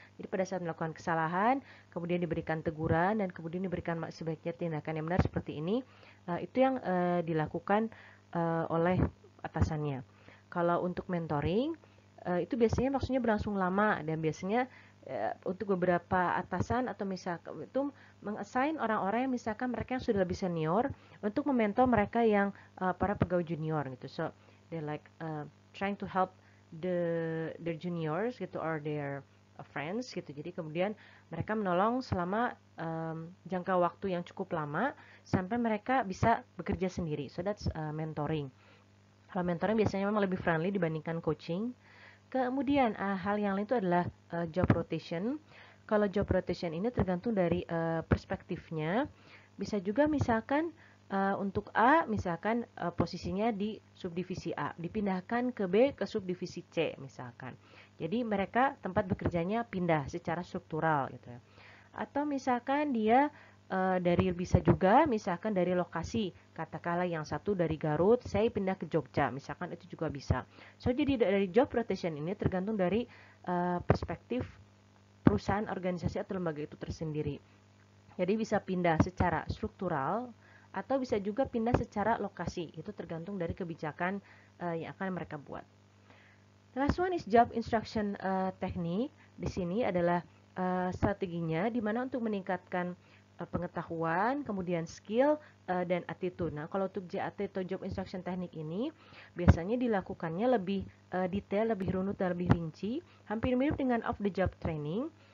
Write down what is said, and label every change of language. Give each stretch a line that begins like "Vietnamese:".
Indonesian: Jadi pada saat melakukan kesalahan, kemudian diberikan teguran, dan kemudian diberikan sebaiknya tindakan yang benar seperti ini, itu yang dilakukan oleh atasannya. Kalau untuk mentoring, itu biasanya maksudnya berlangsung lama, dan biasanya untuk beberapa atasan atau misalkan itu mengassign orang-orang yang misalkan mereka yang sudah lebih senior untuk mementor mereka yang para pegawai junior gitu.
English: So they like trying to help their juniors
Indonesian: gitu,
English: or their friends gitu.
Indonesian: Jadi kemudian mereka menolong selama jangka waktu yang cukup lama sampai mereka bisa bekerja sendiri.
English: So that's mentoring.
Indonesian: Kalau mentoring biasanya memang lebih friendly dibandingkan coaching. Kemudian hal yang lain itu adalah job rotation. Kalau job rotation ini tergantung dari perspektifnya. Bisa juga misalkan untuk A, misalkan posisinya di subdivisi A, dipindahkan ke B ke subdivisi C misalkan. Jadi mereka tempat bekerjanya pindah secara struktural gitu ya. Atau misalkan dia bisa juga misalkan dari lokasi, katakanlah yang satu dari Garut, saya pindah ke Jogja, misalkan itu juga bisa. So jadi dari job rotation ini tergantung dari perspektif perusahaan, organisasi atau lembaga itu tersendiri. Jadi bisa pindah secara struktural atau bisa juga pindah secara lokasi, itu tergantung dari kebijakan yang akan mereka buat.
English: The last one is job instruction technique.
Indonesian: Di sini adalah strateginya di mana untuk meningkatkan pengetahuan, kemudian skill dan attitude. Nah, kalau untuk JAT atau job instruction teknik ini biasanya dilakukannya lebih detail, lebih runut dan lebih rinci, hampir mirip dengan off the job training.